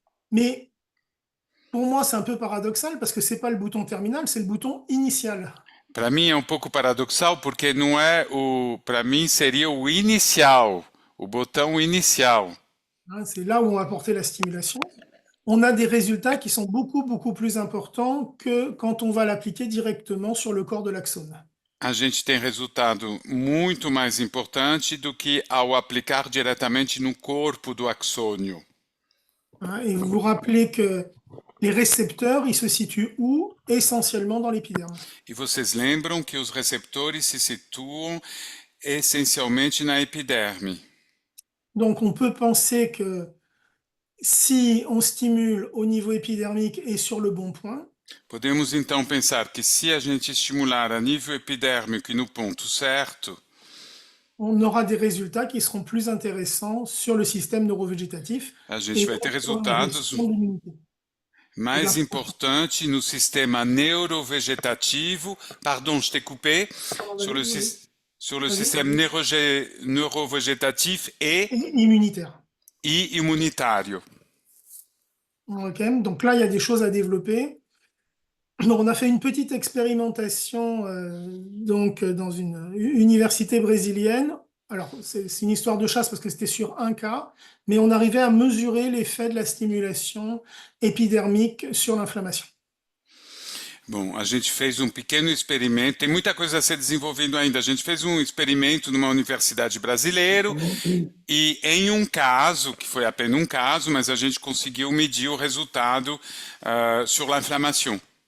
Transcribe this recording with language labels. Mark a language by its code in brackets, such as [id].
[fr] mais pour moi c'est un peu paradoxal parce que c'est pas le bouton terminal, c'est le bouton initial. [pt] Para mim é um pouco paradoxal porque não é para mim seria o inicial, o botão inicial. [fr] Hein, c'est là où on va porter la stimulation. On a des résultats qui sont beaucoup plus importants que quand on va l'appliquer directement sur le corps de l'axone. [pt] A gente tem resultado muito mais importante do que ao aplicar diretamente no corpo do axônio. [fr] Hein, et vous vous rappelez que les récepteurs, ils se situent où? Essentiellement dans l'épiderme. [pt] E vocês lembram que os receptores se situam essencialmente na epiderme. [fr] Donc on peut penser que si on stimule au niveau épidermique et sur le bon point, [pt] Podemos então pensar que se a gente estimular a nível epidérmico e no ponto certo, [fr] on aura des résultats qui seront plus intéressants sur le système neurovégétatif [pt] a gente vai ter [fr] sur la [pt] resultados [fr] gestion de l'immunité. [pt] mais importantes no sistema neurovegetativo, [fr] pardon, je t'ai coupé, sur le système neurovégétatif Et immunitaire. [pt] e imunitário. [fr] Ok, donc là, il y a des choses à développer. Donc, on a fait une petite expérimentation dans une université brésilienne. Alors, c'est une histoire de chasse parce que c'était sur un cas, mais on arrivait à mesurer l'effet de la stimulation épidermique sur l'inflammation. [pt] Bom, a gente fez um pequeno experimento, tem muita coisa a ser desenvolvida ainda. A gente fez um experimento numa universidade brasileira e em um caso, que foi apenas um caso, mas a gente conseguiu medir o resultado [fr] sur l'inflammation.